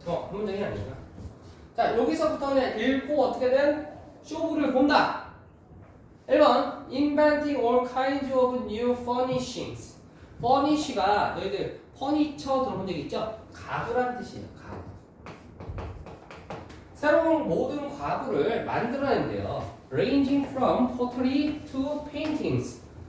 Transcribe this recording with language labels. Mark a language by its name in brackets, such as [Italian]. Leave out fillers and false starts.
[Korean] 한 문장이 아닌가? 자, 여기서부터는 읽고 어떻게든 쇼부를 본다. [English] 1번 inventing all kinds of new furnishings. [Korean] furnish가 너희들 퍼니처 들어본 적 있죠? 가구란 뜻이에요. 가구. 새로운 모든 가구를 만들어낸대요. [English] ranging from pottery to paintings.